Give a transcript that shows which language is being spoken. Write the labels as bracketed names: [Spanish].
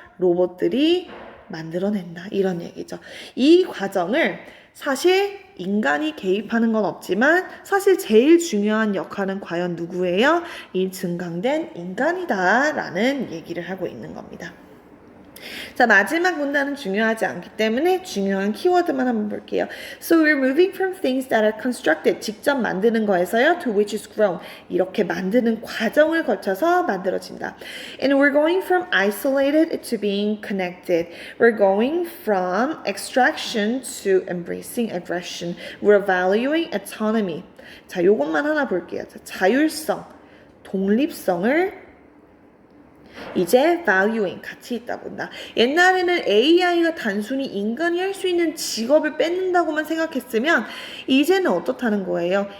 [Korean] 로봇들이 만들어낸다. 이런 얘기죠. 이 과정을 사실 인간이 개입하는 건 없지만 사실 제일 중요한 역할은 과연 누구예요? 이 증강된 인간이다 라는 얘기를 하고 있는 겁니다. 자, 마지막 문단은 중요하지 않기 때문에 중요한 키워드만 한번 볼게요. [English] So we're moving from things that are constructed, [Korean] 직접 만드는 거에서요, [English] to which is grown, [Korean] 이렇게 만드는 과정을 거쳐서 만들어진다. [English] And we're going from isolated to being connected. We're going from extraction to embracing aggression. We're valuing autonomy. [Korean] 자, 요것만 하나 볼게요. 자, 자율성, 독립성을 이제 valuing, 가치 있다 본다. 옛날에는 AI가 단순히 인간이 할 수 있는 직업을 뺏는다고만 생각했으면 이제는 어떻다는 거예요?